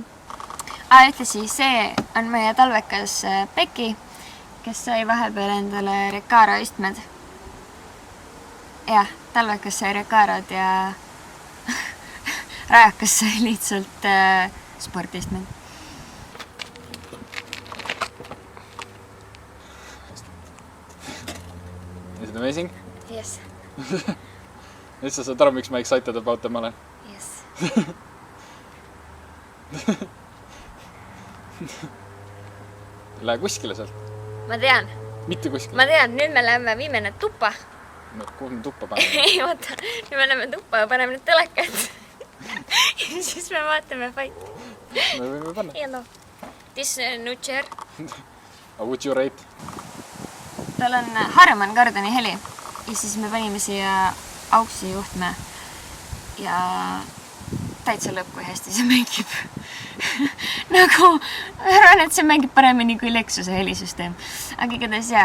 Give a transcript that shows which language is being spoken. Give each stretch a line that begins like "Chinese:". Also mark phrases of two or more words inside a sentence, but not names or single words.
Estonian: Ühtlasi see on meie talvekas Peki, kes sai vahepeal endale Recaro istmed. Jah, talvekas sai Recarod ja rajakas sai lihtsalt spordistmed.
English: Is it amazing? Yes.
Estonian: Nüüd sa saad aru, miks ma
English: excited about them
Estonian: olen.
English: Yes.
Estonian: Lähe kuskile sealt. Ma tean. Mitte kuskile. Ma tean, nüüd me läheme, viime need tuppa. No, kuhu me tuppa paneme? Ei, vaata. Nüüd me läheme tuppa ja paneme need telekat. Ja siis me vaatame fighti. Me võime panna. Ja
English: no. This new chair. Would you rate?
Estonian: Tal on Harman Kardoni heli. Ja siis me panime siia auksi juhtme. Ja täitsa lõpp, kui hästi see mängib. Nagu, arvan, et see mängib paremini kui Lexuse helisüsteem. Aga igatahes jaa.